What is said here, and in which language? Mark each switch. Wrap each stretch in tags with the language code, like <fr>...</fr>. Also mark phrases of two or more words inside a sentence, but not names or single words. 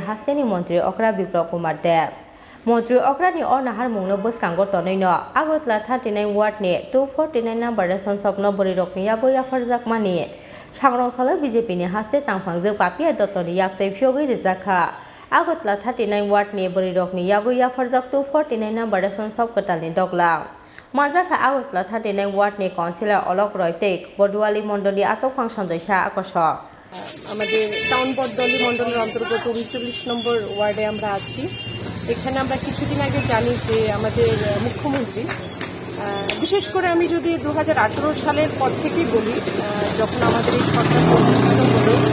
<trp>hasteni Montri Okra Biplop Kumar Dev Montri Okrani or Naharmungno Boskango Tonino Agotla 39 Wardni 249 number Ration Bwrwirokni Yago Yapharjak Mani Sagrang Salo BJP ni haste tangpangjak Papiya Dattani Yaktwi Phiyogwi Rwjakha Agotla 39 Wardni Bwrwirokni Yago Yapharjak 249 number Ration Kwtalni Duglam Manjaka Agotla 39 Wardni Councillor Olok Roy tei Bordwali Mondoli Asokphang Sanjoisa Akosong</trp> <bn>আমাদের টাউন বড়দলি মণ্ডলের অন্তর্গত 39 নম্বর ওয়ার্ডে আমরা আছি। এখানে আমরা কিছুদিন আগে জানি যে আমাদের মুখ্যমন্ত্রী বিশেষ করে আমি যদি 2018 সালের পর থেকেই বলি যখন আমাদের এই সরকার প্রতিষ্ঠিত হলো</bn>